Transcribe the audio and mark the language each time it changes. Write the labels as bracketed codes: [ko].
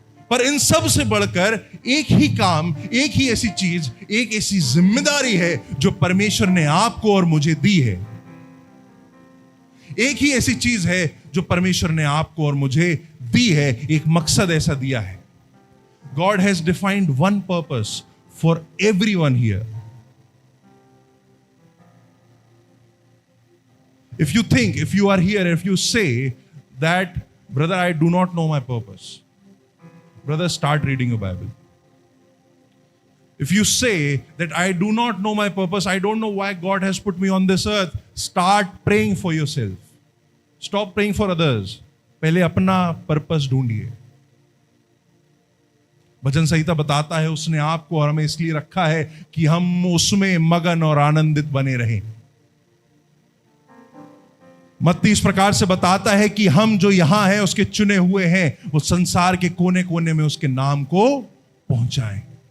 [hi] पर इन सब से बढ़कर एक ही काम, एक ही ऐसी चीज, एक ऐसी जिम्मेदारी है जो परमेश्वर ने आपको और मुझे दी है। एक ही ऐसी चीज है जो परमेश्वर ने आपको और मुझे दी है। एक मकसद ऐसा दिया है। [en] God has defined one purpose for everyone here. If you are here, if you say that, brother, I do not know my purpose, brother, start reading your Bible. If you say that I do not know my purpose, I don't know why God has put me on this earth, start praying for yourself. Stop praying for others. [hi] पहले अपना purpose ढूंढिए। भजन संहिता बताता है उसने आपको और हमें इसलिए रखा है कि हम उसमें मगन और आनंदित बने रहें। मत्ती इस प्रकार से बताता है कि हम जो यहां हैं उसके चुने हुए हैं, वो संसार के कोने कोने में उसके नाम को पहुंचाएं।